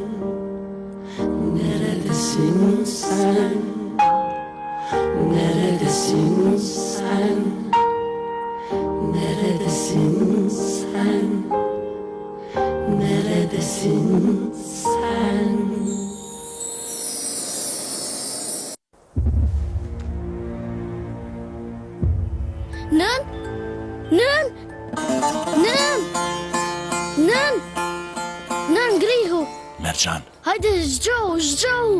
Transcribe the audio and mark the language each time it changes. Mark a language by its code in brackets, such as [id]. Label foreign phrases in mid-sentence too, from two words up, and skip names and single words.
[tr] Neredesin sen? Neredesin sen? Neredesin sen? Neredesin sen? [sq] Nën? Nën? Nën? Nën? Nën, ngri Merçan, Hajde, zgjohu.